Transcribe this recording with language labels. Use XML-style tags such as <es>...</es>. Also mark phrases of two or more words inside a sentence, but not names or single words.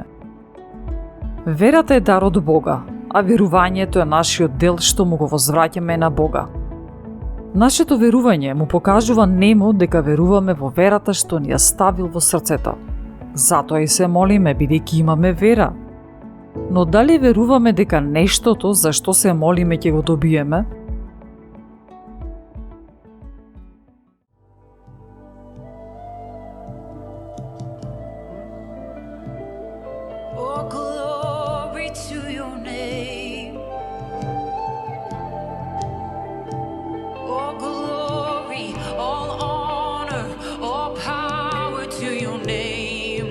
<mk>Верата е дар од Бога, а верувањето е нашиот дел што му го возвраќаме на Бога. Нашето верување му покажува нему дека веруваме во верата што ни ја ставил во срцето. Затоа и се молиме, бидејќи имаме вера. Но дали веруваме дека нештото за што се молиме ќе го добиеме?</mk> <en>Oh, glory to your name. Oh, glory, all honor, all power to your name.</en>